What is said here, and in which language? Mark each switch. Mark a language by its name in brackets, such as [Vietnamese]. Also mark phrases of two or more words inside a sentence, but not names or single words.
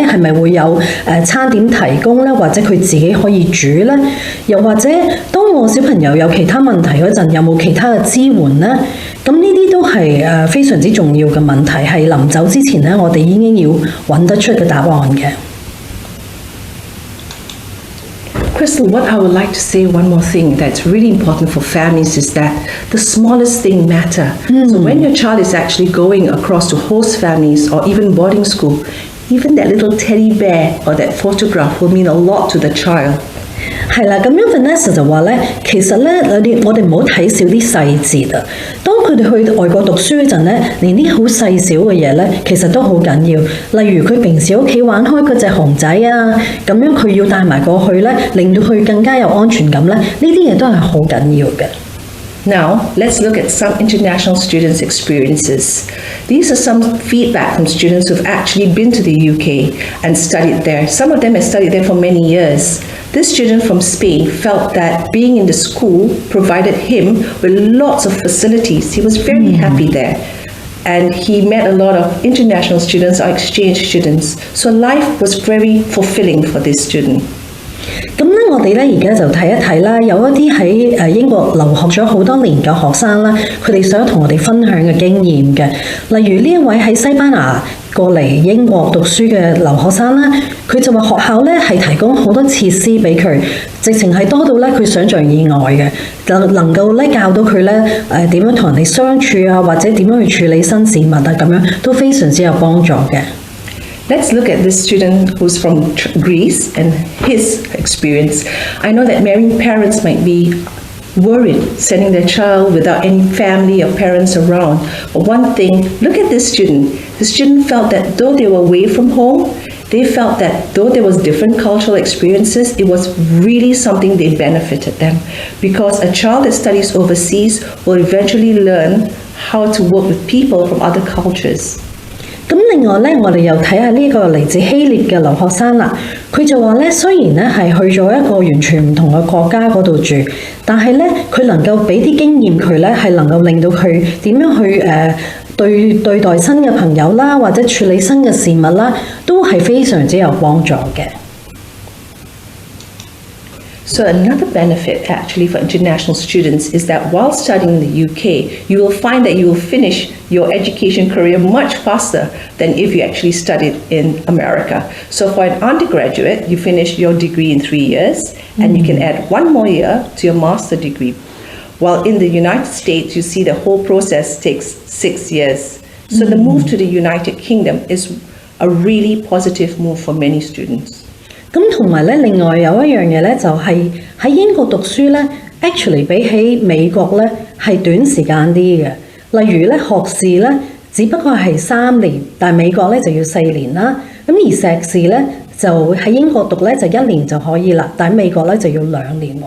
[Cantonese] 係咪會有餐點提供咧？或者佢自己可以煮咧？又或者當我小朋友有其他問題嗰陣，有冇其他嘅支援咧？咁呢啲都係非常之重要嘅問題，係臨走之前咧，我哋已經要揾得出嘅答案嘅。 [English] Crystal, what I would like to say one more thing that's really important for families is that the smallest thing matter. So when your child is actually going across to host families or even boarding school, even that little teddy bear or that photograph will mean a lot to the child. [Cantonese] 係啦，咁樣 Vanessa 就話咧，其實咧我哋唔好睇少啲細節啊。當佢哋去外國讀書嗰陣咧，連啲好細小嘅嘢咧，其實都好緊要。例如佢平時屋企玩開嗰隻熊仔啊，咁樣佢要帶埋過去咧，令到佢更加有安全感咧，呢啲嘢都係好緊要嘅。 [English] Now, let's look at some international students' experiences. These are some feedback from students who've actually been to the UK and studied there. Some of them have studied there for many years. This student from Spain felt that being in the school provided him with lots of facilities. He was very happy there. And he met a lot of international students or exchange students. So life was very fulfilling for this student. [Cantonese] 咁咧，我哋咧而家就睇一睇啦，有一啲喺英國留學咗好多年嘅學生啦，佢哋想同我哋分享嘅經驗嘅。例如呢一位喺西班牙過嚟英國讀書嘅留學生啦，佢就話學校咧係提供好多設施俾佢，直情係多到咧佢想像以外嘅，能夠咧教到佢咧點樣同人哋相處啊，或者點樣去處理新事物啊，咁樣都非常之有幫助嘅。 [English] Let's look at this student who's from Greece and his experience. I know that many parents might be worried sending their child without any family or parents around. But one thing, look at this student. The student felt that though they were away from home, they felt that though there was different cultural experiences, it was really something they benefited them. Because a child that studies overseas will eventually learn how to work with people from other cultures. [Cantonese] 咁另外咧，我哋又睇下呢個嚟自希臘嘅留學生啦。佢就話咧，雖然咧係去咗一個完全唔同嘅國家嗰度住，但係咧佢能夠俾啲經驗佢咧，係能夠令到佢點樣去對待新嘅朋友啦，或者處理新嘅事物啦，都係非常之有幫助嘅。 [English] So another benefit actually for international students is that while studying in the UK, you will find that you will finish your education career much faster than if you actually studied in America. So for an undergraduate, you finish your degree in 3 years and you can add 1 more year to your master degree. While in the United States, you see the whole process takes 6 years. So the move to the United Kingdom is a really positive move for many students. [Cantonese] 咁同埋咧，另外有一樣嘢咧，就係喺英國讀書咧 ，actually 比起美國咧係短時間啲嘅。例如咧，學士咧只不過係3年，但係美國咧就要4年啦。咁而碩士咧就喺英國讀咧就1年就可以啦，但喺美國咧就要2年喎。